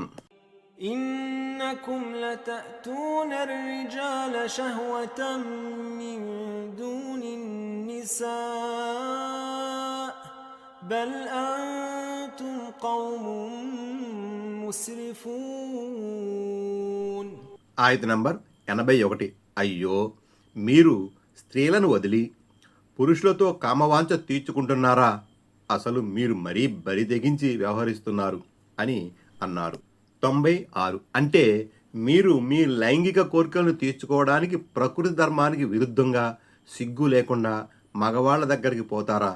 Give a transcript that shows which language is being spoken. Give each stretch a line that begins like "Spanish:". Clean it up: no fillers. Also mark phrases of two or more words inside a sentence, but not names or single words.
Arabic: إنكم لتأتون الرجال شهوة من دون النساء بل أنتم قوم مسرفون.
Telugu: ఆయత్ నంబర్ 81. అయ్యో, మీరు స్త్రీలను వదిలి పురుషులతో కామవాంఛ తీర్చుకుంటున్నారా? అసలు మీరు మరీ బరి తెగించి వ్యవహరిస్తున్నారు అని అన్నారు. 96. అంటే మీరు మీ లైంగిక కోరికలను తీర్చుకోవడానికి ప్రకృతి ధర్మానికి విరుద్ధంగా సిగ్గు లేకుండా మగవాళ్ల దగ్గరికి పోతారా?